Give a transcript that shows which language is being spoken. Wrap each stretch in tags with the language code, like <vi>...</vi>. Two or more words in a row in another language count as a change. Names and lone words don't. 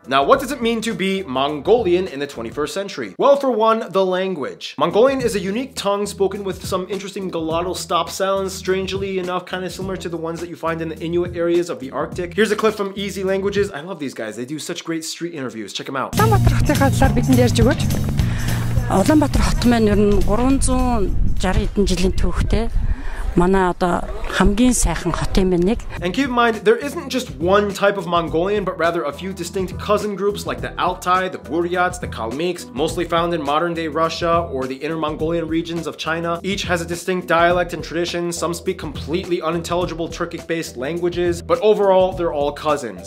<en>Now, what does it mean to be Mongolian in the 21st century? Well, for one, the language. Mongolian is a unique tongue spoken with some interesting glottal stop sounds, strangely enough kind of similar to the ones that you find in the Inuit areas of the Arctic. Here's a clip from Easy Languages. I love these guys. They do such great street interviews. Check them out.</en> <mn>Улаанбаатар хот маань ер нь 360 хэдэн жилийн түүхтэй. Манай одоо хамгийн сайхан хот юм байна.</mn> <en>And keep in mind, there isn't just one type of Mongolian, but rather a few distinct cousin groups like the Altai, the Buryats, the Kalmyks, mostly found in modern-day Russia or the Inner Mongolian regions of China. Each has a distinct dialect and tradition. Some speak completely unintelligible Turkic-based languages, but overall, they're all cousins.</en>